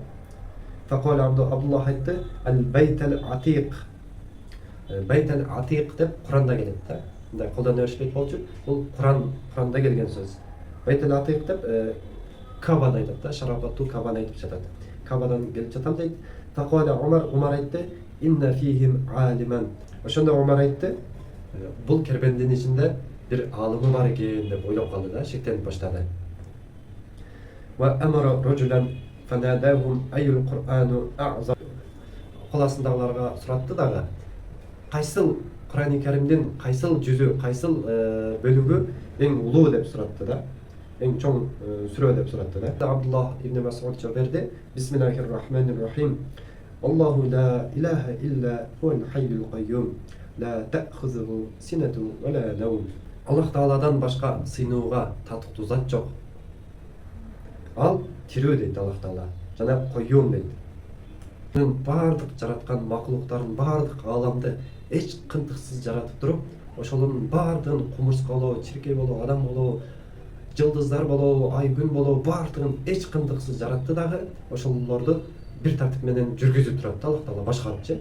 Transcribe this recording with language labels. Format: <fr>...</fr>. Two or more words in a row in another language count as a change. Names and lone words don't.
<ky>Факола Абдуллах айтты.</ky> <ar>البيت العتيق. بيت العتيق</ar> <ky>деп Кур'анда келет да. Мындай колдона беришпейт болчу. Бул Кур'анда келген сөз.</ky> <ar>بيت العتيق</ar> <ky>деп Кабаны айтат да. Шарафатту Кабаны айтып жатат. Кабадан келип жатам дейт. Факола Умар айтты.</ky> <ar>إن فيهم عالما.</ar> <ky>Ошондо Умар айтты. Бул кербендин ичинде бир алымы бар экен деп ойлоп калды да, шектенип баштады.</ky> <ar>وأمر رجلا فناداهم أي القرآن أعظم.</ar> <ky>Кол астындагыларга суратты дагы. Кайсыл Кур'ан-ы Каримдин кайсыл жүзү, кайсыл бөлүгү эң улуу деп суратты да. Эң чоң сүрө деп суратты да. Абдуллах ибн Мас'уд жооп берди.</ky> <ar>بسم الله الرحمن الرحيم الله لا إله إلا هو الحي القيوم. لا تأخذه سنة ولا نوم.</ar> <ky>Аллах Тааладан башка сыйынууга татыктуу зат жок. Ал тирүү дейт Аллах Таала. Жана койюм дейт. Бардык жараткан макулуктардын бардык ааламды эч кынтыксыз жаратып туруп, ошолордун бардыгын кумурска болобу, чиркей болобу, адам болобу, жылдыздар болобу, ай күн болобу, бардыгын эч кынтыксыз жаратты дагы, ошолорду бир тартип менен жүргүзүп турат Аллах Таала башкарыпчы.</ky>